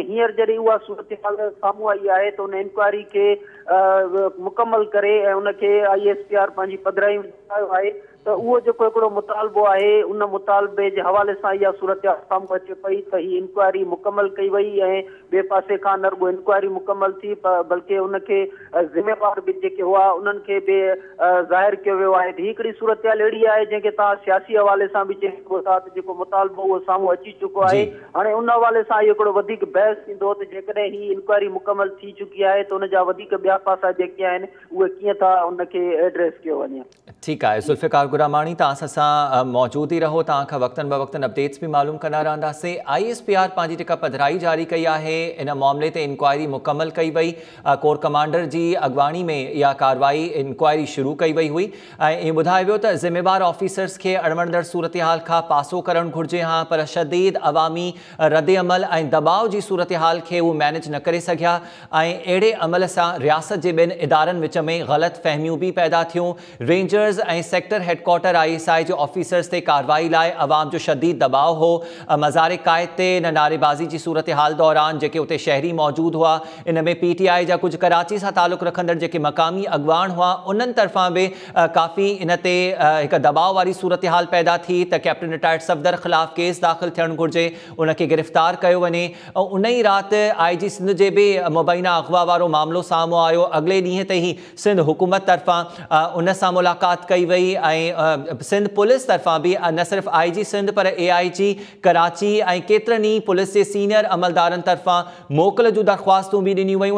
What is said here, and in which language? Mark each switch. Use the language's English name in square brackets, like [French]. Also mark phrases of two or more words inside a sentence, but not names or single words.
[Sindhi] हींअर जॾहिं उहा सूरत हाल साम्हूं आई आहे त उन इंक्वायरी खे मुकमल करे ऐं उनखे ISPR पंहिंजी पधिराई में आयो आहे त उहो जेको हिकिड़ो मुतालबो आहे उन मुतालबे जे हवाले सां इहा सूरत हाल साम्हूं अचे पई त हीअ इंक्वायरी मुकमल कई वई ऐं ॿिए पासे खां न रुॻो इंक्वायरी मुकमल थी बल्कि उनखे ज़िम्मेवार बि जेके हुआ उन्हनि खे बि ज़ाहिर कयो वियो आहे। हीअ हिकिड़ी सूरत हाल अहिड़ी आहे जंहिंखे तव्हां सियासी हवाले सां बि चई सघो था त जेको मुतालबो उहो साम्हूं अची चुको आहे। हाणे उन हवाले सां इहो हिकिड़ो वधीक बहस थींदो त जेकॾहिं हीअ इंक्वायरी मुकमल थी चुकी आहे त उनजा वधीक ॿिया पासा जेके आहिनि उहे कीअं था उनखे एड्रेस कयो वञे। [Urdu] ٹھیک ہے [Sindhi] ज़ुल्फ़िकार गुरामानी तव्हां मौजूद ही रहो तव्हां वक्तन बवक्तन अपडेट्स भी मालूम कंदा रहंदासीं। ISPR पंहिंजी जेका पधिराई जारी कई है इन मामले ते इंक्वायरी मुकमल कई वई कोर कमांडर जी अगवानी में यह कार्रवाई इंक्वायरी शुरू कई वई हुई ऐं ॿुधायो वियो त ज़िम्मेवार ऑफिसर्स के अड़वंदड़ सूरत हाल खां पासो करणु घुर्जे हाँ पर शदीद अवामी रद्द अमल ऐं दबाव जी सूरत हाल के वो मैनेज न करे सघिया ऐं अहिड़े अमल सां रियासत के ॿिनि इदारनि विच में ग़लत फहमियूं भी पैदा थियूं। रेंजर्स ऐं सेक्टर हेडक्वार्टर ISI जो ऑफिसर्स ते कार्रवाई लाइ अवाम जो शदीद दबाव हो। मज़ार कायद ते न नारेबाजी जी सूरत हाल दौरान जेके उते शहरी मौजूद हुआ इन में PTI जा कुछ कराची सां ताल्लुक़ रखंदड़ जेके मकामी अगवान हुआ उन्हनि तरफ़ां भी काफ़ी इन ते एक दबाव वारी सूरत हाल पैदा थी त कैप्टन रिटायर्ड सफदर ख़िलाफ़ केस दाख़िल थियणु घुर्जे उनखे गिरफ़्तार कयो वञे। उन ई राति IG सिंध जे भी मुबैना अगवा वारो मामलो साम्हूं आयो। अगले ॾींहं ते ही सिंध हुकूमत तरफ़ां उन सां मुलाक़ात कई वई ऐं सिंध पुलिस तरफ़ां भी न सिर्फ IG सिंध पर AIG कराची ऐं केतिरनि ई पुलिस जे सीनियर अमलदारनि तरफ़ां मोकल जूं दरख़्वास्तूं भी ॾिनियूं वयूं।